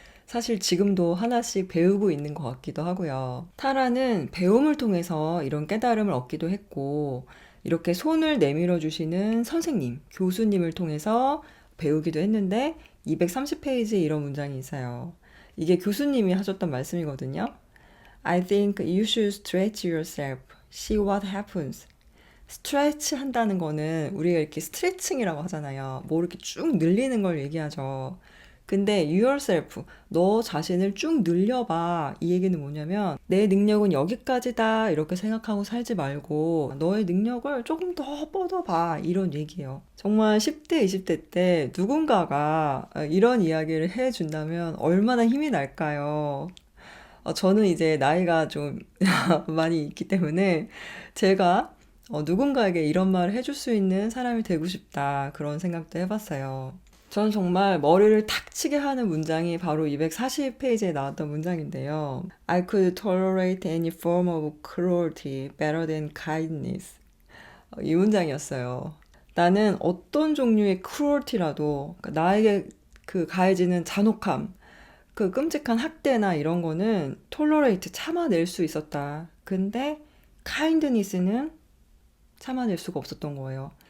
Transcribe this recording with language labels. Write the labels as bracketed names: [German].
[Korean] 사실 지금도 하나씩 배우고 있는 것 같기도 하고요. 타라는 배움을 통해서 이런 깨달음을 얻기도 했고, 이렇게 손을 내밀어 주시는 선생님, 교수님을 통해서 배우기도 했는데, 230페이지에 이런 문장이 있어요. 이게 교수님이 하셨던 말씀이거든요. [English] I think you should stretch yourself. See what happens. [Korean] 스트레치 한다는 거는 우리가 이렇게 스트레칭이라고 하잖아요. 뭐 이렇게 쭉 늘리는 걸 얘기하죠. 근데 yourself, 너 자신을 쭉 늘려봐. 이 얘기는 뭐냐면 내 능력은 여기까지다 이렇게 생각하고 살지 말고 너의 능력을 조금 더 뻗어봐. 이런 얘기예요. 정말 10대, 20대 때 누군가가 이런 이야기를 해준다면 얼마나 힘이 날까요? 저는 이제 나이가 좀 많이 있기 때문에 제가 누군가에게 이런 말을 해줄 수 있는 사람이 되고 싶다. 그런 생각도 해봤어요. 저는 정말 머리를 탁 치게 하는 문장이 바로 240페이지에 나왔던 문장인데요. [English] I could tolerate any form of cruelty better than kindness. [Korean] 이 문장이었어요. 나는 어떤 종류의 cruelty라도 나에게 그 가해지는 잔혹함, 그 끔찍한 학대나 이런 거는 tolerate 참아낼 수 있었다. 근데 kindness는 참아낼 수가 없었던 거예요.